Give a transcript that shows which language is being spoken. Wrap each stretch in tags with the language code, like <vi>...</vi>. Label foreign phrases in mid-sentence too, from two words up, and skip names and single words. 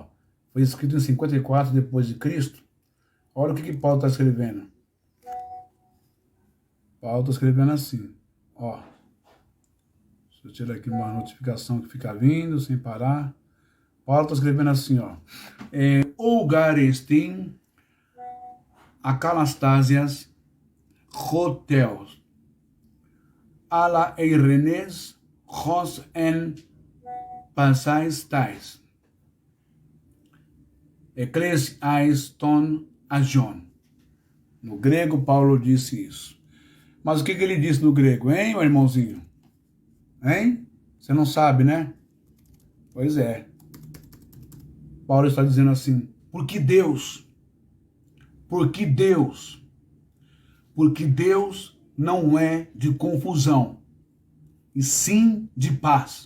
<pt>Foi escrito em 54 depois de Cristo. Olha o que Paulo está escrevendo. Paulo está escrevendo assim, ó. Deixa eu tirar aqui uma notificação que fica vindo sem parar. Paulo está escrevendo assim, ó.</pt> <el>Οὐ γάρ ἐστιν ἀκαταστασίας ὁ θεὸς ἀλλὰ εἰρήνης ὡς ἐν πάσαις ταῖς. ἐκκλησίαις τῶν ἁγίων.</el> <pt>No grego, Paulo disse isso. Mas o que ele disse no grego, hein, meu irmãozinho? Hein? Você não sabe, né? Pois é. Paulo está dizendo assim, porque Deus não é de confusão, e sim de paz.</pt>